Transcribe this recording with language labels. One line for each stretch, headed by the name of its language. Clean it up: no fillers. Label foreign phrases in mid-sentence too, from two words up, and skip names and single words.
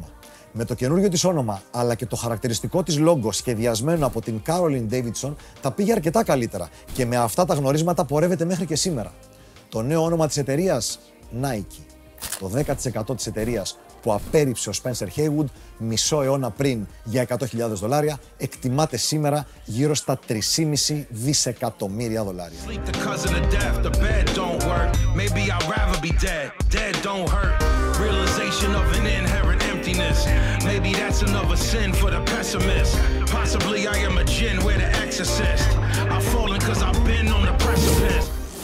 Greek: Με το καινούργιο της όνομα, αλλά και το χαρακτηριστικό της λόγο σχεδιασμένο από την Caroline Davidson, τα πήγε αρκετά καλύτερα και με αυτά τα γνωρίσματα πορεύεται μέχρι και σήμερα. Το νέο όνομα της εταιρείας, Nike. Το 10% της εταιρείας που απέρριψε ο Spencer Hayward μισό αιώνα πριν για $100,000, εκτιμάται σήμερα γύρω στα $3,5 δισεκατομμύρια.
English: Realization of an inherent emptiness. Maybe that's another sin for the pessimist. Possibly I am a jinn, we're the exorcist. I've fallen cause I've been on the precipice.